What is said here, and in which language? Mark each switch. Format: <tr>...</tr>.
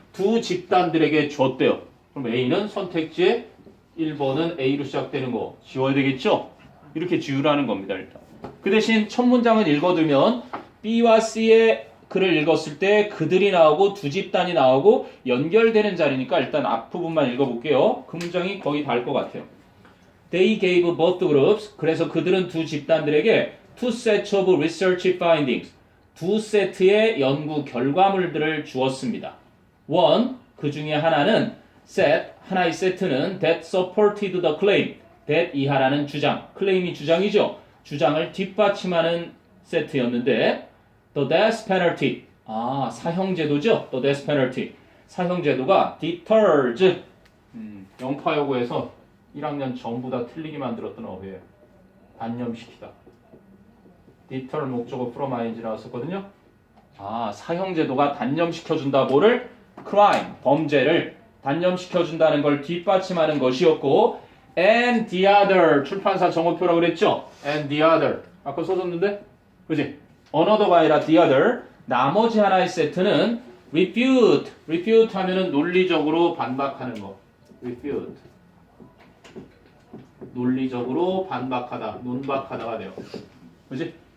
<ko>두 집단들에게 줬대요. 그럼 A는 선택지에 1번은 A로 시작되는 거 지워야 되겠죠? 이렇게 지우라는 겁니다. 일단. 그 대신 첫 문장은 읽어두면 B와 C의 글을 읽었을 때 그들이 나오고 두 집단이 나오고 연결되는 자리니까 일단 앞부분만 읽어볼게요. 그 문장이 거의 닿을 것 같아요.</ko> <en>They gave both groups.</en> <ko>그래서 그들은 두 집단들에게</ko> <en>two sets of research findings.</en> <ko>두 세트의 연구 결과물들을 주었습니다.</ko> <en>One,</en> <ko>그 중에 하나는</ko> <en>set,</en> <ko>하나의 세트는</ko> <en>that supported the claim.</en> <ko>that 이하라는 주장, claim이 주장이죠. 주장을 뒷받침하는 세트였는데 the death penalty, 사형제도죠.</ko> <en>the death penalty.</en> <ko>사형제도가 deters, 영파여고에서 1학년 전부 다 틀리게 만들었던 어휘예요. 단념시키다. deter 목적어 from ing 나왔었거든요. 사형제도가 단념시켜준다. 뭐를? crime, 범죄를 단념시켜준다는 걸 뒷받침하는 것이었고</ko> <en>and the other</en> <ko>출판사 정오표라고 그랬죠? and the other 아까 써줬는데 그지? another가 아니라 the other 나머지 하나의 세트는 refute 하면은 논리적으로 반박하는 거 refute 논리적으로 반박하다 논박하다가 돼요 그지?</ko>